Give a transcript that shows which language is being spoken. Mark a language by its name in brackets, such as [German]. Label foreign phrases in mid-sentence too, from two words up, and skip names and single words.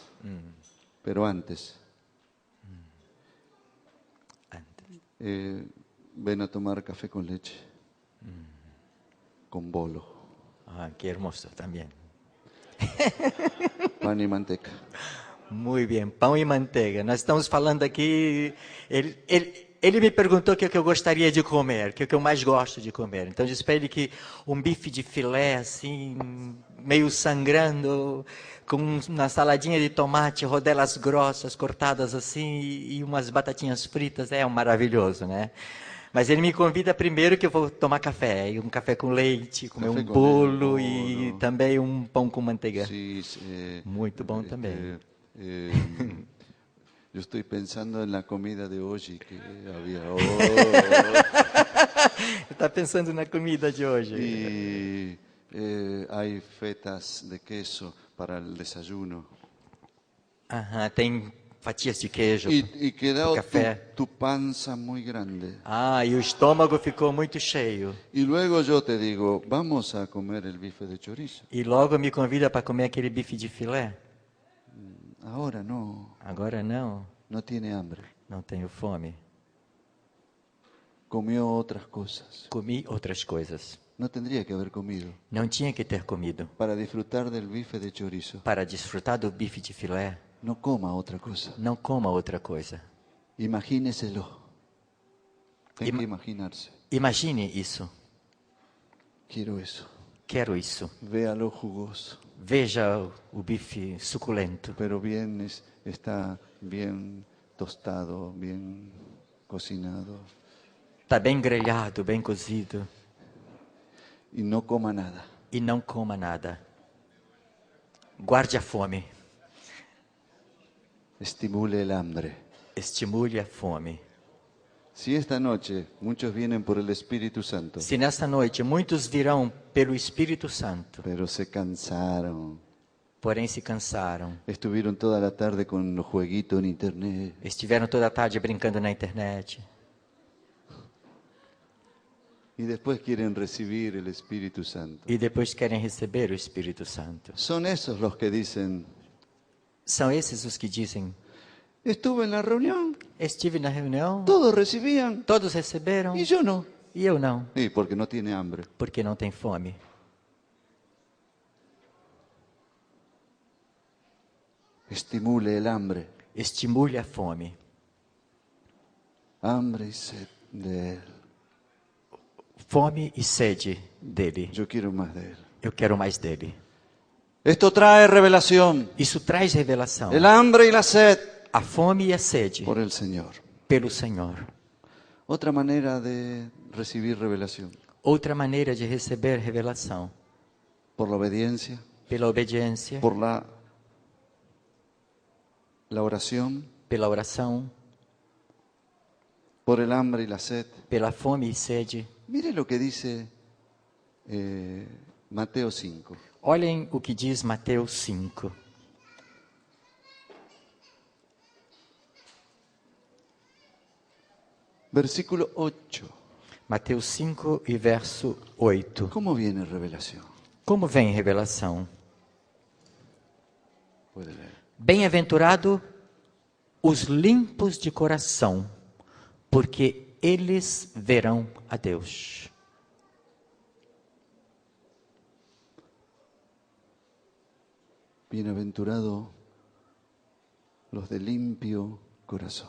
[Spanish] Antes. ven a tomar café con leche, con bolo, Ah, qué hermoso también. pan y manteca. Muy bien, [Portuguese] pão e manteiga. Nós estamos falando aqui. Ele me perguntou o que eu gostaria de comer, o que eu mais gosto de comer. Então eu disse para ele que um bife de filé, assim, meio sangrando, com uma saladinha de tomate, rodelas grossas cortadas assim e umas batatinhas fritas, é maravilhoso, né? Mas ele me convida primeiro que eu vou tomar café, e um café com leite, comer Café um com bolo bolo. e também um pão com manteiga. [Spanish] Sí, [Portuguese] Muito bom também. [Spanish] Yo estoy pensando en la comida de hoy que había hoy. [Portuguese] Está pensando na comida de hoje. [Spanish] Y hay fetas de queso para el desayuno. [Portuguese] Aham, tem fatias de queijo. [Spanish] Y quedó café. tu panza muy grande. [Portuguese] Ah, e o estômago ficou muito cheio. [Spanish] Y luego yo te digo, vamos a comer el bife de chorizo. [Portuguese] E logo me convida para comer aquele bife de filé. [Spanish] Ahora no, [Portuguese] Agora não, [Spanish] no tiene hambre. [Portuguese] não tenho fome. [Spanish] Comió otras cosas. [Portuguese] Comi outras coisas. [Spanish] No tendría que haber comido [Portuguese] Não tinha que ter comido. [Spanish] para disfrutar del bife de chorizo. [Portuguese] Para desfrutar do bife de filé, [Spanish] No coma otra cosa. [Portuguese] não coma outra coisa. [Spanish] Imagíneselo. Tem Ima- que imaginarse. [Portuguese] Imagine isso. [Spanish] Quiero eso. [Portuguese] Quero isso. [Spanish] Véalo jugoso, [Portuguese] Veja o bife suculento. [Spanish] pero está bien tostado, bien cocinado. [Portuguese] Está bem grelhado, bem cozido. [Spanish] Y no coma nada. [Portuguese] E não coma nada. Guarde a fome. [Spanish] Estimule el hambre. [Portuguese] Estimule a fome. [Spanish] Si esta noche muchos vienen por el Espíritu Santo, [Portuguese] Se nesta noite muitos virão pelo Espírito Santo, [Spanish] pero se cansaron, [Portuguese] porém se cansaram, [Spanish] estuvieron toda la tarde con los jueguitos en internet, [Portuguese] estiveram toda a tarde brincando na internet [Spanish] y después quieren recibir el Espíritu Santo. [Portuguese] e depois querem receber o Espírito Santo. [Spanish] Son esos los que dicen, [Portuguese] São esses os que dizem: [Spanish] estuve en la reunión, [Portuguese] estive na reunião, [Spanish] todos recibían [Portuguese] todos receberam [Spanish] y yo no. [Portuguese] e eu não, [Spanish] Sí, porque no tiene hambre. [Portuguese] porque não tem fome. [Spanish] Estimule el hambre, [Portuguese] Estimule a fome. [Spanish] hambre y sed de Él. [Portuguese] Fome e sede dele. [Spanish] Yo quiero más de Él. [Portuguese] Eu quero mais dele. [Spanish] Esto trae revelación, [Portuguese] Isso traz revelação. [Spanish] el hambre y la sed [Portuguese] A fome e a sede [Spanish] por el Señor. [Portuguese] pelo Senhor. [Spanish] Otra manera de recibir revelación, [Portuguese] Outra maneira de receber revelação, [Spanish] por la obediencia, [Portuguese] pela obediência, [Spanish] por la oración, [Portuguese] pela oração, [Spanish] por el hambre y la sed. [Portuguese] pela fome e sede. [Spanish] Mire lo que dice Mateo 5. [Portuguese] Olhem o que diz Mateus 5. [Spanish] Versículo 8. [Portuguese] Mateus 5 e verso 8. [Spanish] ¿Cómo viene revelación? [Portuguese] Como vem revelação? [Spanish] Puede leer. [Portuguese] Bem-aventurado os limpos de coração, porque eles verão a Deus. [Spanish] Bienaventurado los de limpio corazón.